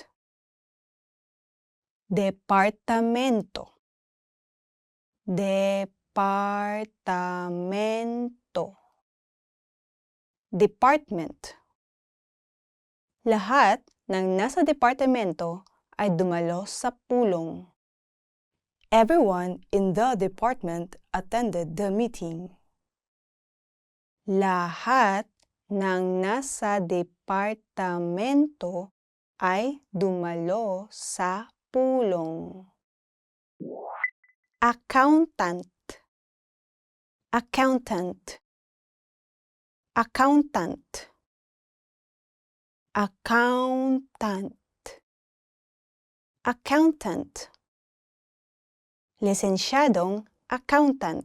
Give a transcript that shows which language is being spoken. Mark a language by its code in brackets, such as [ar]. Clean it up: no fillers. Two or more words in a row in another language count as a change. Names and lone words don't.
[tl] Departamento, departamento. [en] Department. [tl] Lahat ng nasa departamento ay dumalo sa pulong. [en] Everyone in the department attended the meeting. [tl] Lahat ng nasa departamento ay dumalo sa pulong. [en] Accountant, accountant. Accountant, accountant. Accountant. [tl] Lisensyadong accountant.